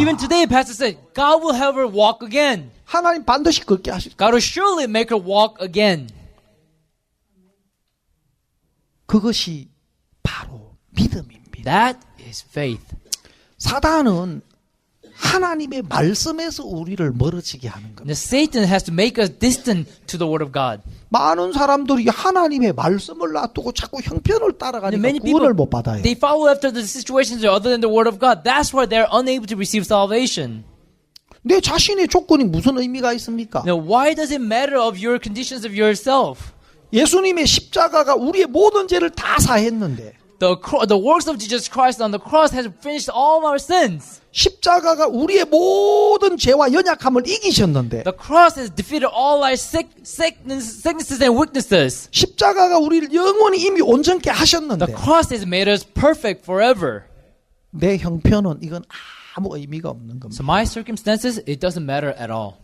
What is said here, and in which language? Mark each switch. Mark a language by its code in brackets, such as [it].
[en] Even today, Pastor said, God will have her walk again. [ko] 하나님 반드시 걷게 하실 거다. [en] God will surely make her walk again. [ko] 그것이 바로 믿음입니다. [en] That is faith. [ko] 사단은 하나님의 말씀에서 우리를 멀어지게 하는 겁니다. [en] Now, Satan has to make us distant to the word of God. [ko] 많은 사람들이 하나님의 말씀을 놔두고 자꾸 형편을 따라가니까 [en] Many [ko] 구원을 못 받아요. [en] they follow after the situations other than the word of God. That's why they're unable to receive salvation. [ko] 내 자신의 조건이 무슨 의미가 있습니까? [en] Now, why does it matter of your conditions of yourself? [ko] 예수님의 십자가가 우리의 모든 죄를 다 사했는데 [en] The works of Jesus Christ on the cross has finished all our sins. [ko] 십자가가 우리의 모든 죄와 연약함을 이기셨는데 [en] The cross has defeated all our sicknesses and weaknesses. [ko] 십자가가 우리를 영원히 이미 온전케 [en] The [ko] 하셨는데 [en] cross has made us perfect forever. [ko] 내 형편은 이건 아무 의미가 없는 겁니다. [en] So my circumstances, it doesn't matter at all.